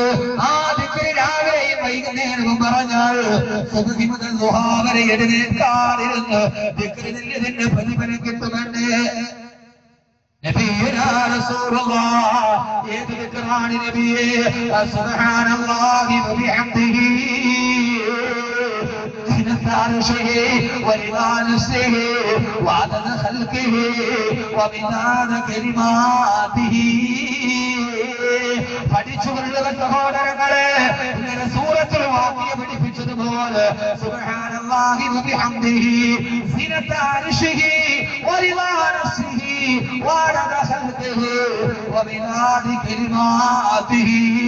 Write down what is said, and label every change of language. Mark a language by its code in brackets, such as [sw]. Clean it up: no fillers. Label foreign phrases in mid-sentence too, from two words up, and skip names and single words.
[ml] ആ ദിക്ർ രാവിലെയും വൈകുന്നേരവും പറഞ്ഞാൽ സുബഹി മുതൽ ദുഹാ വരെ എഴുന്നേൽക്കാതിരുന്ന് ദിക്റിന്റെ പ്രതിഫലം കിട്ടുമെന്ന് [ar] نبينا رسول الله. [ml] ഏത് ദിക്റാണ് നബിയേ? [ar] سبحان الله وبحمده عرشه ورضا نفسه وعدد خلقه ومداد كلماته. [ml] പഠിച്ചുകൊള്ളുക സഹോദരങ്ങളെ, ഇങ്ങനെ സൂറത്തുൽ വാഖിയ പഠിപ്പിച്ചതുപോലെ [ar] سبحان الله وبحمده زنة عرشه ورضا نفسه وعدد خلقه ومداد كلماته.